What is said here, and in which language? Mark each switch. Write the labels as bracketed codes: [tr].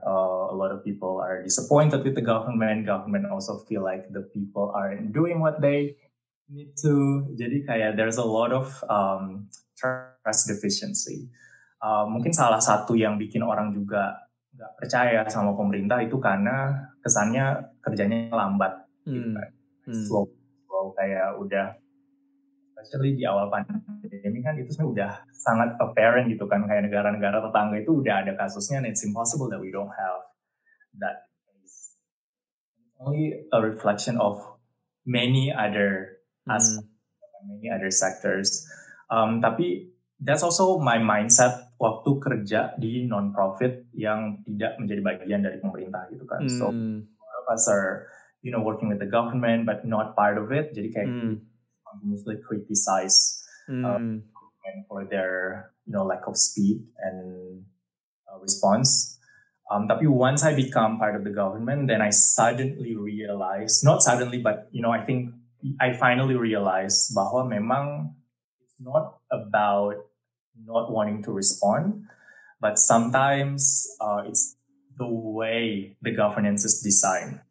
[en] A lot of people are disappointed with the government. Government also feel like the people aren't doing what they need to. [id] Jadi kayak [en] there's a lot of trust deficiency. [id] Mungkin salah satu yang bikin orang juga nggak percaya sama pemerintah itu karena kesannya kerjanya lambat. Gitu kan. Slow kayak udah, especially di awal pandemi kan itu sebenarnya udah sangat apparent gitu kan, kayak negara-negara tetangga itu udah ada kasusnya [en] and it's impossible that we don't have that case. It's only a reflection of many other aspects, many other sectors. [id] Tapi [en] that's also my mindset [id] waktu kerja di non-profit yang tidak menjadi bagian dari pemerintah gitu kan. [en] So all of us are working with the government but not part of it. [id] Jadi kayak [en] continuously criticize for their lack of speed and response. Tapi once I become part of the government, then I suddenly realize, not suddenly, but I think I finally realize [id] bahwa memang [en] it's not about not wanting to respond, but sometimes it's the way the governance is designed.